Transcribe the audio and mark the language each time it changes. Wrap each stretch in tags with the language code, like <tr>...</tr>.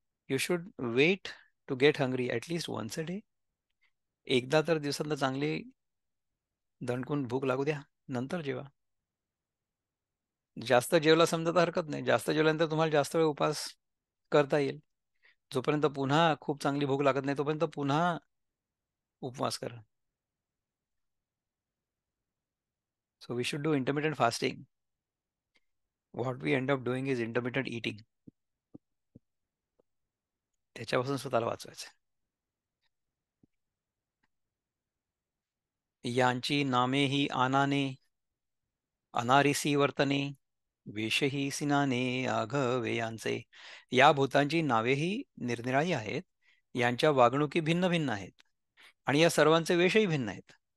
<en>You should wait to get hungry at least once a day.</en> <mr>एकदा तर दिवसातनं चांगली दणकून भूक लागू द्या, नंतर जेवा. जास्त जेवला समजा तर हरकत नाही, जास्त जेवल्यानंतर तुम्हाला जास्त वेळ उपवास करता येईल. जोपर्यंत पुन्हा खूप चांगली भूक लागत नाही तोपर्यंत पुन्हा उपवास करा.</mr> <en>So we should do intermittent fasting. What we end up doing is intermittent eating.</en> <mr>त्याच्यापासून स्वतःला वाचवायचं. यांची नामे ही आनाने, अनारिसी वर्तने, वेशही सिनाने आघवे यांचे. या भूतांची नावेही निरनिराळी आहेत, यांच्या वागणुकी भिन्न भिन्न आहेत, आणि या सर्वांचे वेशही भिन्न आहेत.</mr>